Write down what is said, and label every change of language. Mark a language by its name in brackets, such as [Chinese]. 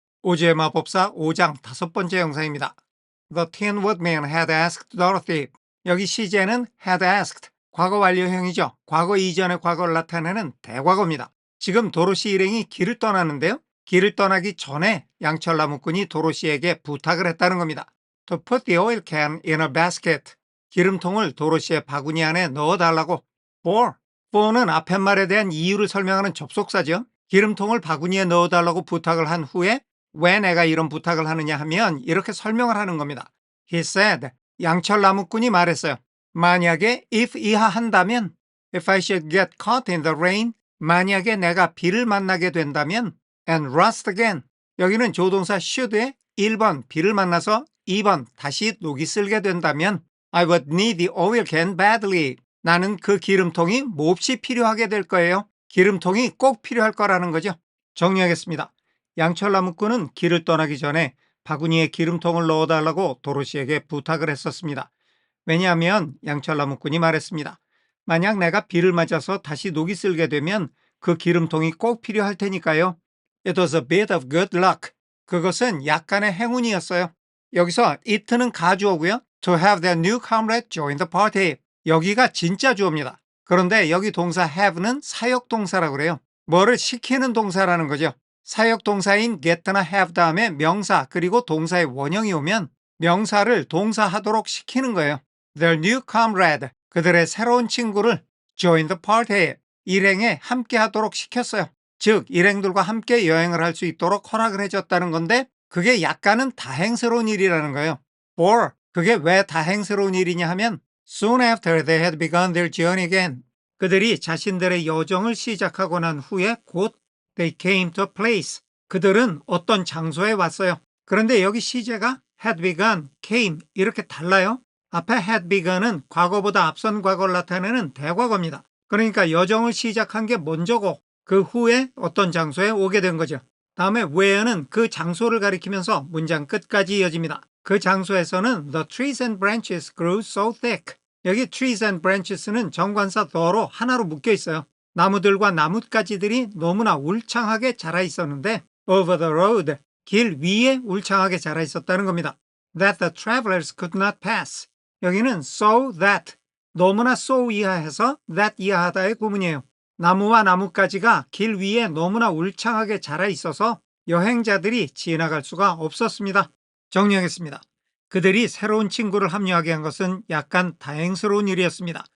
[Korean] 오즈의 마법사 5장 5번째 영상입니다. [English] The Tin Woodman had asked Dorothy. [Korean] 여기 시제는 had asked, 과거 완료형이죠. 과거 이전의 과거를 나타내는 대과거입니다. 지금 도로시 일행이 길을 떠나는데요. 길을 떠나기 전에 양철 나무꾼이 도로시에게 부탁을 했다는 겁니다. [English] To put the oil can in a basket. [Korean] 기름통을 도로시의 바구니 안에 넣어달라고. for는 앞에 말에 대한 이유를 설명하는 접속사죠. 기름통을 바구니에 넣어달라고 부탁을 한 후에 왜 내가 이런 부탁을 하느냐 하면 이렇게 설명을 하는 겁니다. [English] He said, [Korean] 양철 나무꾼이 말했어요. 만약에 if 이하한다면, [English] if I should get caught in the rain, [Korean] 만약에 내가 비를 만나게 된다면, [English] and rust again, [Korean] 여기는 조동사 should에 1번 비를 만나서 2번 다시 녹이 슬게 된다면, [English] I would need the oil can badly. [Korean] 나는 그 기름통이 몹시 필요하게 될 거예요. 기름통이 꼭 필요할 거라는 거죠. 정리하겠습니다. 양철 나무꾼은 길을 떠나기 전에 바구니에 기름통을 넣어달라고 도로시에게 부탁을 했었습니다. 왜냐하면 양철 나무꾼이 말했습니다. 만약 내가 비를 맞아서 다시 녹이 슬게 되면 그 기름통이 꼭 필요할 테니까요. [English] It was a bit of good luck. [Korean] 그것은 약간의 행운이었어요. 여기서 it는 가주어고요. [English] To have their new comrade join the party. [Korean] 여기가 진짜 주어입니다. 그런데 여기 동사 have는 사역동사라고 그래요. 뭐를 시키는 동사라는 거죠. 사역동사인 get나 have 다음에 명사 그리고 동사의 원형이 오면 명사를 동사하도록 시키는 거예요. [English] Their new comrade, [Korean] 그들의 새로운 친구를 [English] join the party, [Korean] 일행에 함께 하도록 시켰어요. 즉 일행들과 함께 여행을 할 수 있도록 허락을 해줬다는 건데 그게 약간은 다행스러운 일이라는 거예요. For, 그게 왜 다행스러운 일이냐 하면 [English] Soon after they had begun their journey again, [Korean] 그들이 자신들의 여정을 시작하고 난 후에 곧 [English] They came to a place. [Korean] 그들은 어떤 장소에 왔어요. 그런데 여기 시제가 had begun, came 이렇게 달라요. 앞에 had begun은 과거보다 앞선 과거를 나타내는 대과거입니다. 그러니까 여정을 시작한 게 먼저고 그 후에 어떤 장소에 오게 된 거죠. 다음에 where는 그 장소를 가리키면서 문장 끝까지 이어집니다. 그 장소에서는 [English] the trees and branches grew so thick. [Korean] 여기 trees and branches는 정관사 the로 하나로 묶여 있어요. 나무들과 나뭇가지들이 너무나 울창하게 자라 있었는데 [English] over the road, [Korean] 길 위에 울창하게 자라 있었다는 겁니다. [English] That the travelers could not pass. [Korean] 여기는 so that, 너무나 so 이하해서 that 이하하다의 구문이에요. 나무와 나뭇가지가 길 위에 너무나 울창하게 자라 있어서 여행자들이 지나갈 수가 없었습니다. 정리하겠습니다. 그들이 새로운 친구를 합류하게 한 것은 약간 다행스러운 일이었습니다.